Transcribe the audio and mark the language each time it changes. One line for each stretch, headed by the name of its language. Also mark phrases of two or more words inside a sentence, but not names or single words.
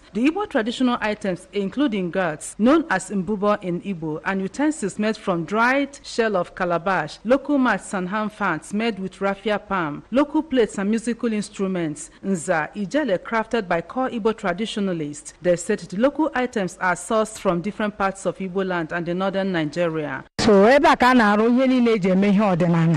English: The Igbo traditional items include ingots, known as mbubo in Igbo, and utensils made from dried shell of calabash, local mats and hand fans made with raffia palm, local plates and musical instruments.
Igbo: Nza, Ijele,
English: crafted by core Igbo traditionalists. They said the local items are sourced from different parts of Igbo land and the northern Nigeria. So,
Igbo: ebe ka na-arụ ihe niile eji eme ihe ọdịnala.